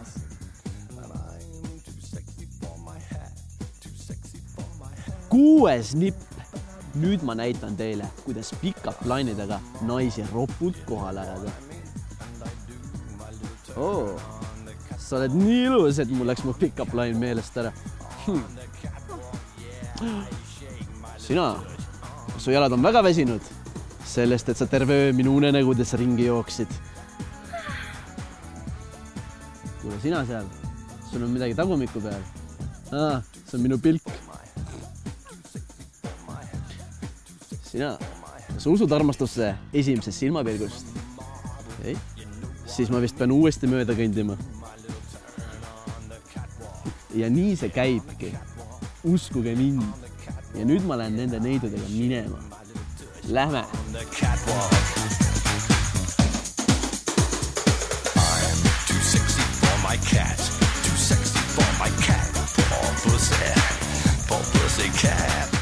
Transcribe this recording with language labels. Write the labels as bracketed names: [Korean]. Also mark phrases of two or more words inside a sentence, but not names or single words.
[Estonian] Kuues nipp. Nüüd ma näitan teile, kuidas pick-up lainidega naisi ropult kohale ajada. Sa oled nii ilus, et mul läks mu [English] pick-up line [Estonian] meelest ära. Sina, su jalad on väga väsinud sellest, et sa terve öö minu unenägudes ringi jooksid. Kuule, sina seal, sul on midagi tagumiku peal. See on minu pilk. Sina, sa usud armastusse esimesest silmapilgust? Ei? Siis ma vist pean uuesti mööda kõndima. Ja nii see käibki. Uskuge mind. Ja nüüd ma lähen nende neidudega minema. Lähme! [English] I'm too sexy for my cat. Too sexy for my cat. Poor pussy cat.